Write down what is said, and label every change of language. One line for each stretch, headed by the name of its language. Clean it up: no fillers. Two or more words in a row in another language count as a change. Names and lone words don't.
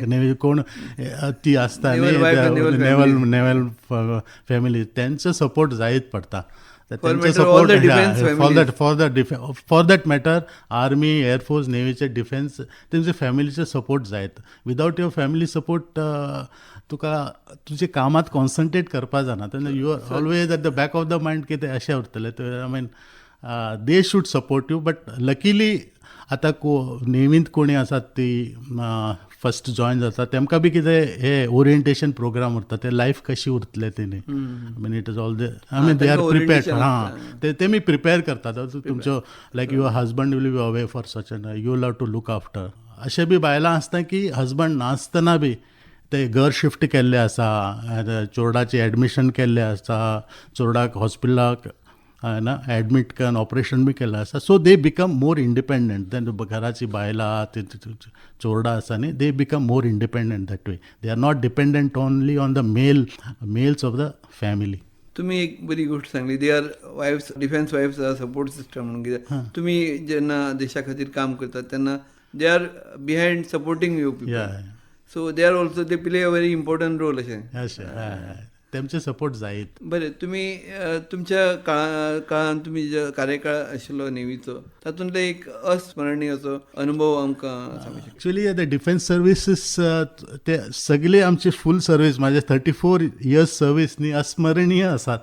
Konkani: नेवी कोण ती आसता नेवल फॅमिली, तेंचो सपोर्ट जायत पडटा.
English: for that matter army, air force,
Konkani: नेवीचे डिफेन्स, तेंचे फॅमिलीचे सपोर्ट जायत.
English: without your family support
Konkani: तुका तुजे कामात कॉन्सन्ट्रेट करपा जाना.
English: तेन्ना you are always at the back of the mind
Konkani: कितें अशें उरतलें.
English: I mean they should support you. but luckily
Konkani: आतां नेवींत कोणी आसात ती
English: first join
Konkani: जाता, तेमकां बी कितें हे
English: orientation programme
Konkani: उरता, ते लायफ कशी उरतले तेणी.
English: I mean it is all they are prepared.
Konkani: तेमी प्रिपेर करतात. तुमचो
English: like your husband will be away for such and you love to look after.
Konkani: अशें बी बायलां आसता की हजबंड नासतना बी ते घर शिफ्ट केल्ले आसा, चोरडाची एडमिशन केल्लें आसा, चोरडाक हॉस्पिटलाक ना एडमीट करून ऑपरेशन बी केल्लें आसा.
English: so they become more independent than
Konkani: घराची बायलां ते चोरडा आसा न्ही,
English: they become more independent that way. they are not dependent only on the males of the family.
Konkani: तुम्ही एक बरी गोष्ट सांगली,
English: they are wives, defence wives support system
Konkani: म्हणून कितें. तुम्ही जेन्ना देशा खातीर काम करतात तेन्ना
English: they are behind supporting you people. so they are also, they play a very important role अशें.
Konkani: तेमचे सपोर्ट जायत. बरें, तुम्ही तुमच्या काळान तुम्ही जो कार्यकाळ आशिल्लो नेव्हीचो तातूंतलो एक अस्मरणीय असो अनुभव आमकां सांगू शकता?
English: actually the defence services
Konkani: ते सगळे आमचे
English: full service,
Konkani: माझे
English: 34 years service
Konkani: न्ही अस्मरणीय आसात.